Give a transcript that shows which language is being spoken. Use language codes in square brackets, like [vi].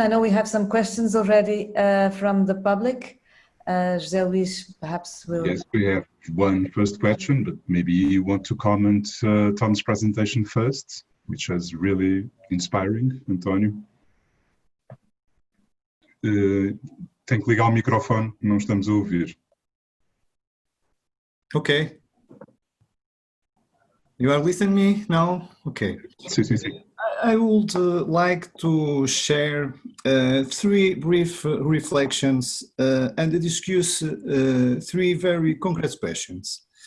[en] I know we have some questions already from the public. José Luís, perhaps will... Yes, we have one first question, but maybe you want to comment Tom's presentation first, which was really inspiring, António. [pt] Tem que ligar o microfone, não estamos a ouvir. [en] Okay. You are listening me now? Okay. [pt] Sim, sim, sim. [en] I would like to share three brief reflections and discuss three very concrete questions.